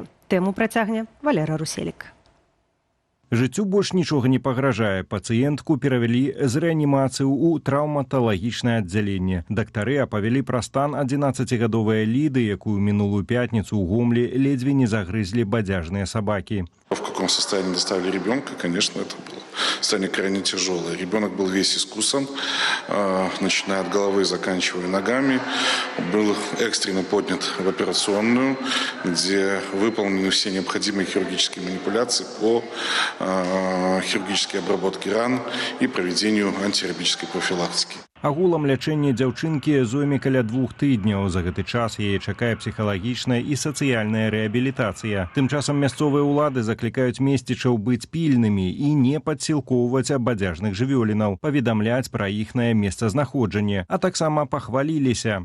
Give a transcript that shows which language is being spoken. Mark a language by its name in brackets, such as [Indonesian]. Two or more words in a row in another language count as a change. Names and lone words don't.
[Belarusian] Тэму працягне Валера Руселік. Жыццю больш нічога не пагражае. Пацыентку перавялі з рэанімацыі ў траўматалагічнае аддзяленне. Дактары апавялі пра стан 11-гадовай Ліды, якую мінулую пятніцу ў Гомлі ледзьве не загрызлі бадзяжныя сабакі. [Russian] В каком состоянии доставили ребенка, конечно, это было состояние крайне тяжелое. Ребенок был весь искусан, начиная от головы, заканчивая ногами. Был экстренно поднят в операционную, где выполнены все необходимые хирургические манипуляции по хирургической обработке ран и проведению антирабической профилактики. [Belarusian] Агулам лячэнне дзяўчынкі зойме каля 2 тыдняў. За гэты час яе чакае псіхалагічная і сацыяльная рэабілітацыя. Тым часам мясцовыя ўлады заклікаюць месцічаў быць пільнымі і не падсілкоўваць бадзяжных жывёлінаў, паведамляць пра іхнае месцазнаходжанне, а таксама пахваліліся.